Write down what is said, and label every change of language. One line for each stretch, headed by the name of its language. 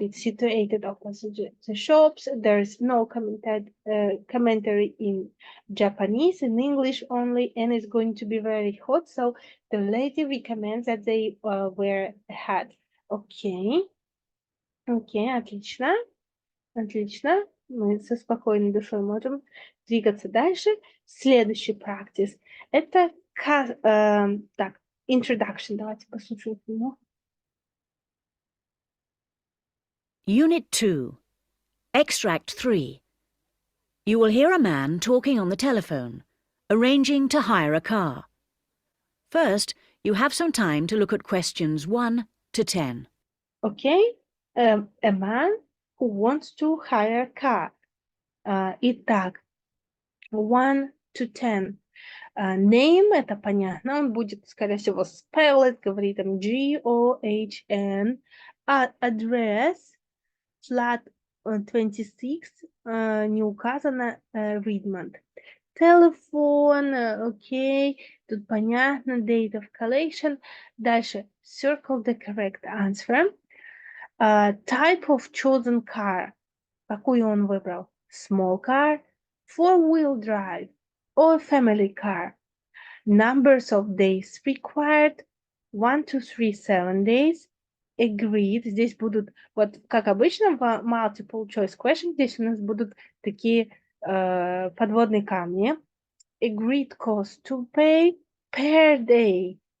English: It's situated opposite the shops. There is no commentary in Japanese, in English only, and it's going to be very hot. So the lady recommends that they wear a hat.
Russian: Окей. Окей, отлично. Отлично. Мы со спокойной душой можем двигаться дальше. Следующий practice. Это так, introduction. Давайте послушаем фильм.
English: Unit 2. Extract 3. You will hear a man talking on the telephone, arranging to hire a car. First, you have some time to look at questions 1 to 10. Okay. A man who wants to hire a car.
Russian: Итак,
English: 1 to 10.
Russian: Name, это понятно, он будет, скорее всего,
English: spell it,
Russian: говорит там G-O-H-N.
English: Address, flat 26,
Russian: не указано,
English: Redmond.
Russian: Телефон, окей, тут понятно,
English: date of collection. Дальше, circle the correct answer. Type of chosen car.
Russian: Какую он выбрал?
English: Small car, four-wheel drive, or family car. Numbers of days required. 1 to 3, 7 days. Agreed.
Russian: Здесь будут, вот как обычно в
English: multiple choice question,
Russian: здесь у нас будут такие подводные камни.
English: Agreed cost to pay per day.